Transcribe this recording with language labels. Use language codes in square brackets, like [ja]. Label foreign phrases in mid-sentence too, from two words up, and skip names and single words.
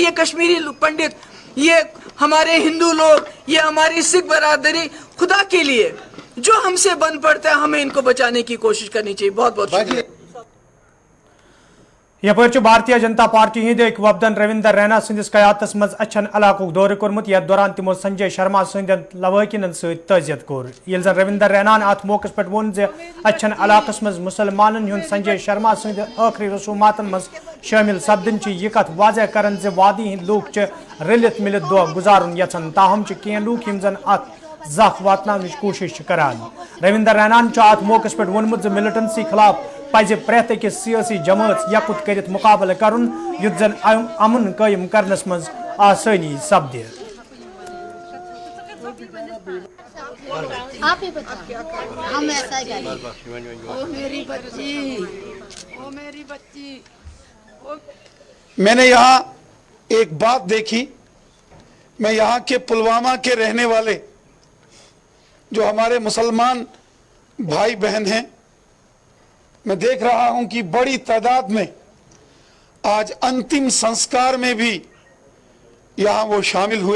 [hi] ये कश्मीरी पंडित, ये हमारे हिंदू लोग, ये हमारी सिख बरादरी, खुदा के लिए जो हमसे बन पड़ता है हमें इनको बचाने की कोशिश करनी चाहिए। बहुत बहुत शुक्रिया। [ks] यपर भारतीय जनता पार्टी हिंद एक वफदन रविंदर रैना सदिस कयातस मज अच्छन इलाकुक दौरे कोर्मुत यथ दौरान तिमो संजय शर्मा सदन लवाकिन तजियत कोर। यिल जन रविंदर रैनान अत मौके पे वोन जे अच्छन इलाकस मज मुसलमानन हुंद संजय शर्मा सद आखिरी रसूमातन मज शामिल सपदन यह कथ वाजह करन जे वादी हिंद लूक रलित मिलित दह गुजारुन यछन, ताहम कह लूक यम जन अत जख वातन कोशिश करान। रविंदर रैनान अत मौके पे वोनमुत जे मिलिटेंसी खिलाफ पज प्रेत अकिस सियासी जमात यकुत कर मुकाबल करुन युत जन अमन कायम करनस मज आसानी सपदे। [hi] आप ही बताओ, हम ऐसा करें। ओ मेरी बच्ची। मैंने यहाँ एक बात देखी, मैं यहाँ के पुलवामा के रहने वाले जो हमारे मुसलमान भाई बहन हैं, मैं देख रहा हूं कि बड़ी तादाद में आज अंतिम संस्कार में भी यहां वो शामिल हुए।